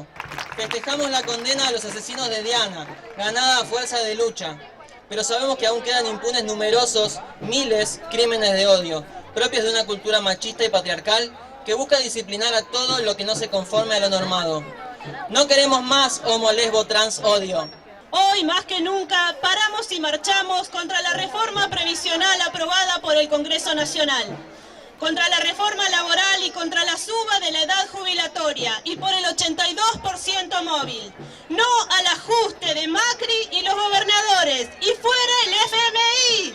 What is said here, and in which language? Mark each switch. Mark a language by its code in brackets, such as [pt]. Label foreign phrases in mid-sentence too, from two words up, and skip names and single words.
[es] Festejamos la condena a los asesinos de Diana, ganada a fuerza de lucha. pero sabemos que aún quedan impunes numerosos, miles, crímenes de odio, propios de una cultura machista y patriarcal que busca disciplinar a todo lo que no se conforme a lo normado. No queremos más homo, lesbo, trans, odio. Hoy, más que nunca, paramos y marchamos contra la reforma previsional aprobada por el Congreso Nacional, contra la reforma laboral y contra la suba de la edad jubilatoria y por el 82% móvil. No al ajuste de Macri y los gobernadores y fuera el FMI.